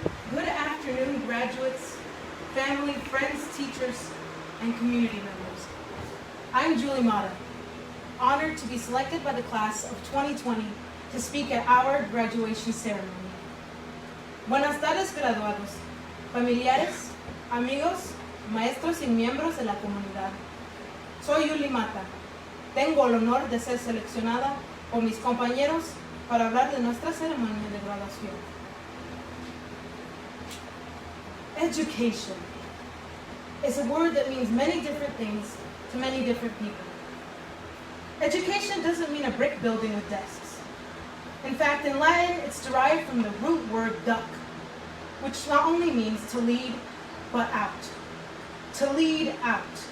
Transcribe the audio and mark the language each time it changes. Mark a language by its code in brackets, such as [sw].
[en] Good afternoon, graduates, family, friends, teachers, and community members. I'm Julie Mata, honored to be selected by the class of 2020 to speak at our graduation ceremony. [es] Buenas tardes, graduados, familiares, amigos, maestros y miembros de la comunidad. Soy Julie Mata. Tengo el honor de ser seleccionada por mis compañeros para hablar de nuestra ceremonia de graduación. [en] Education is a word that means many different things to many different people. Education doesn't mean a brick building with desks. In fact, in Latin, it's derived from the root word duc, which not only means to lead, but out. To lead out.